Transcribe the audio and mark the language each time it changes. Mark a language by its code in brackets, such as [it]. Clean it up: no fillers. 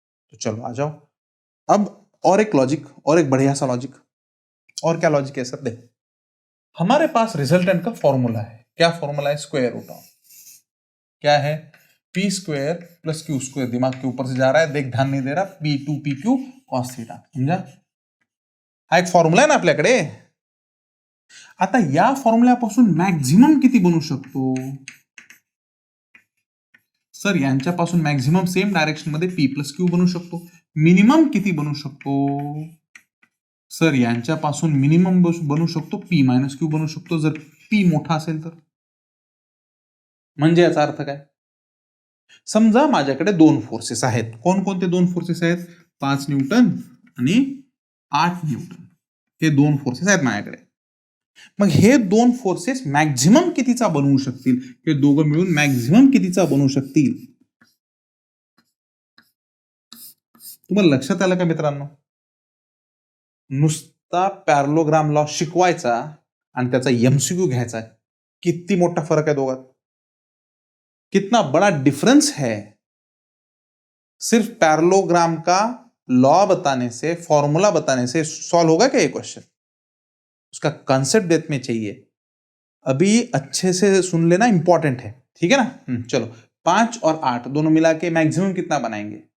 [hi] तो चलो आ जाओ अब और एक लॉजिक, और एक बढ़िया सा लॉजिक। और क्या लॉजिक है सर? देखो हमारे पास रिजल्टेंट का फॉर्मूला है। क्या फॉर्मूला है? स्क्वायर रूट ऑफ क्या है? P square plus Q square. दिमाग के ऊपर से जा रहा है, देख ध्यान नहीं दे रहा। P to P Q cos theta. समझा? [mr] हा एक फॉर्म्युला आहे ना आपल्याकडे। आता या फॉर्म्युल्यापासून मॅक्झिमम किती बनू शकतो? सर यांच्यापासून मॅक्झिमम सेम डायरेक्शन मध्ये पी प्लस क्यू बनू शकतो। मिनिमम किती बनू शकतो? सर यांच्यापासून मिनिमम बनू शकतो पी मायनस क्यू बनू शकतो, जर पी मोठा असेल तर। म्हणजे याचा अर्थ काय? समजा माझ्याकडे दोन फोर्सेस आहेत। कोणकोणते दोन फोर्सेस आहेत? 5 न्यूटन आणि 8 न्यूटन, हे दोन फोर्सेस आहेत माझ्याकडे। मग हे दोन फोर्सेस मॅक्झिमम कितीचा बनवू शकतील? हे दोघं मिळून मॅक्झिमम कितीचा बनवू शकतील? तुम्हाला लक्षात आलं का मित्रांनो? नुसता पॅरलोग्राम लॉ शिकवायचा आणि त्याचा एमसीक्यू घ्यायचा, किती मोठा फरक आहे दोघात? [hi] कितना बड़ा डिफरेंस है। सिर्फ पैरेललोग्राम का लॉ बताने से, फॉर्मूला बताने से सॉल्व होगा क्या ये क्वेश्चन? उसका कंसेप्ट डेप्थ में चाहिए। अभी अच्छे से सुन लेना, इंपॉर्टेंट है, ठीक है ना? चलो 5 और 8 दोनों मिला के मैक्सिमम कितना बनाएंगे?